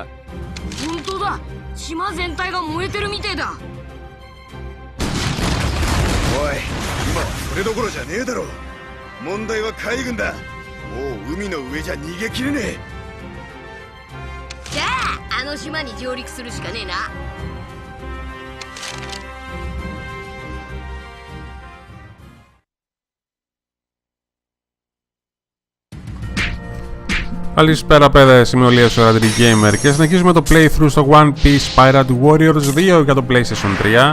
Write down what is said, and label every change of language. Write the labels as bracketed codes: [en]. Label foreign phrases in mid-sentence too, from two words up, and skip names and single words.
[ja] 本当だ、島全体が燃えてるみてえだ。おい、今はそれどころじゃねえだろ。問題は海軍だ。もう海の上じゃ逃げきれねえ。じゃああの島に上陸するしかねえな。 [el] Καλησπέρα παιδες, είμαι ο Λίος ο Radric Gamer και συνεχίζουμε το playthrough στο One Piece Pirate Warriors 2 για το PlayStation 3.